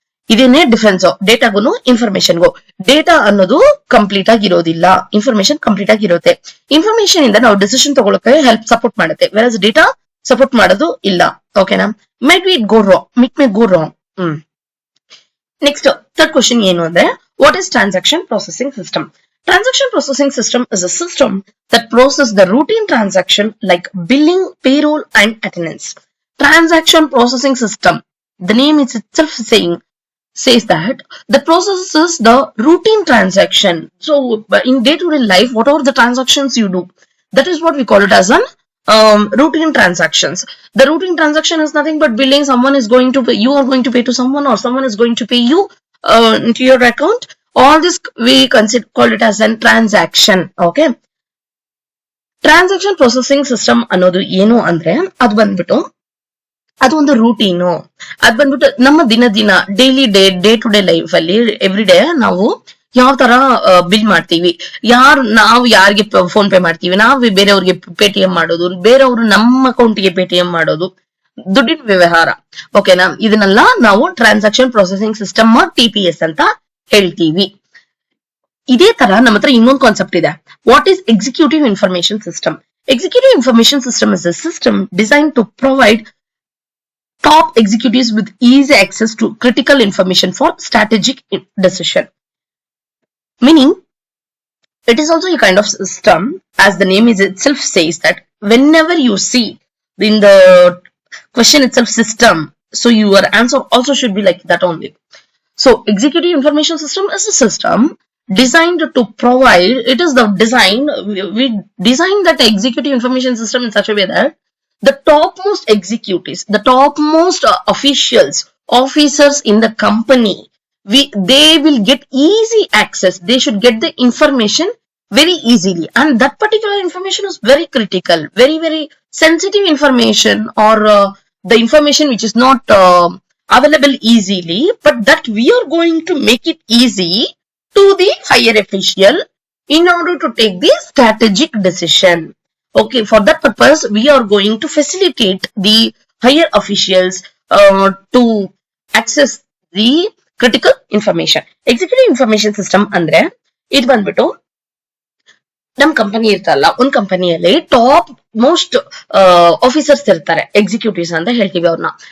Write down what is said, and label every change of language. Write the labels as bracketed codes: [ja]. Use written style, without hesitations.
[kn] ಇದೇನೇ difference ಡೇಟಾಗೂ ಇನ್ಫಾರ್ಮೇಶನ್ಗೂ. Data ಅನ್ನೋದು complete ಆಗಿರೋದಿಲ್ಲ, information complete ಆಗಿರುತ್ತೆ. ಇನ್ಫಾರ್ಮೇಶನ್ ಇಂದ ನಾವು ಡಿಸಿಷನ್ ತಗೊಳಕ್ಕೆ ಹೆಲ್ಪ್ ಸಪೋರ್ಟ್ ಮಾಡುತ್ತೆ, ವೆರಸ್ ಡೇಟಾ ಸಪೋರ್ಟ್ ಮಾಡೋದು ಇಲ್ಲ. ಓಕೆನಾ? [en] Make it go wrong. Next third question [kn] ಏನು ಅಂದ್ರೆ [en] What is transaction processing system? Transaction processing system is a system that processes the routine transaction like billing, payroll, and attendance. Transaction processing system, the name is itself says that processes the routine transaction. So in day-to-day life, whatever the transactions you do, that is what we call it as an routine transactions. The routine transaction is nothing but billing. Someone is going to pay, you are going to pay to someone, or someone is going to pay you into your account. All this we call it as a transaction. [kn] Okay, transaction processing system ಅನ್ನೋದು ಏನು ಅಂದ್ರೆ ಅದು ಬಂದ್ಬಿಟ್ಟು ಅದು ಒಂದು routine. ಅದು ಬಂದ್ಬಿಟ್ಟು ನಮ್ಮ ದಿನ ಡೇ ಟು ಡೇ ಲೈಫ್ ಅಲ್ಲಿ ಎವ್ರಿ ಡೇ ನಾವು ಯಾವ ತರ ಬಿಲ್ ಮಾಡ್ತೀವಿ, ನಾವು ಯಾರಿಗೆ ಫೋನ್ ಪೇ ಮಾಡ್ತೀವಿ, ನಾವು ಬೇರೆಯವ್ರಿಗೆ ಪೇಟಿಎಂ ಮಾಡೋದು, ಬೇರೆಯವರು ನಮ್ಮ ಅಕೌಂಟ್ಗೆ ಪೇಟಿಎಂ ಮಾಡೋದು, ದುಡ್ಡಿನ ವ್ಯವಹಾರ. ಓಕೆನಾ? ಇದನ್ನೆಲ್ಲ ನಾವು ಟ್ರಾನ್ಸಾಕ್ಷನ್ ಪ್ರೊಸೆಸಿಂಗ್ ಸಿಸ್ಟಮ್ TPS ಅಂತ ಹೇಳ್ತೀವಿ. ಇದೇ ತರ ನಮ್ಮ ಹತ್ರ ಇನ್ನೊಂದು ಕಾನ್ಸೆಪ್ಟ್ ಇದೆ. [en] What is executive information system? Executive information system is a system design to provide top executives with easy access to critical information for strategic decision. Meaning, it is also a kind of system, as the name is itself says that whenever you see in the question itself system, so your answer also should be like that only. So executive information system is a system designed to provide, it is the design, we design that executive information system in such a way that the topmost executives, the topmost officials, officers in the company, they will get easy access. They should get the information very easily, and that particular information is very critical, very sensitive information, or the information which is not available easily, but that we are going to make it easy to the higher official in order to take the strategic decision. Okay, for that purpose, we are going to facilitate the higher officials to access the critical information. [kn] Executive information system ಅಂದ್ರೆ ಇದು ಬಂದ್ಬಿಟ್ಟು ನಮ್ company ಇರ್ತಲ್ಲ, ಒಂದ್ ಕಂಪನಿಯಲ್ಲಿ top most officers ಇರ್ತಾರೆ, executives ಅಂತ ಹೇಳ್ತೀವಿ ಅವ್ರನ್ನ.